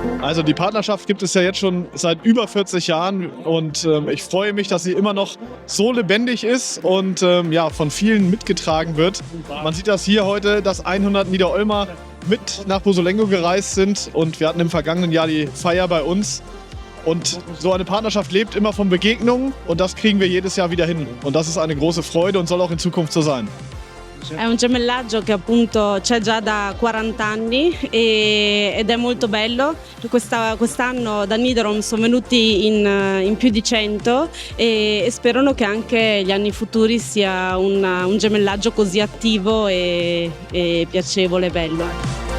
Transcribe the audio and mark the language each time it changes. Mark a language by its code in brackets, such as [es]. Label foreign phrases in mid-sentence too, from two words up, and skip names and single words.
[de] Also die Partnerschaft gibt es ja jetzt schon seit über 40 Jahren und ich freue mich, dass sie immer noch so lebendig ist und ja, von vielen mitgetragen wird. Man sieht das hier heute, dass 100 Niederolmer mit nach Busolengo gereist sind und wir hatten im vergangenen Jahr die Feier bei uns. Und so eine Partnerschaft lebt immer von Begegnungen und das kriegen wir jedes Jahr wieder hin. Und das ist eine große Freude und soll auch in Zukunft so sein. [it] È un gemellaggio che appunto c'è già da 40 anni ed è molto bello. Quest'anno da Nidorom sono venuti in più di 100 e sperano che anche gli anni futuri sia un gemellaggio così attivo e piacevole e bello.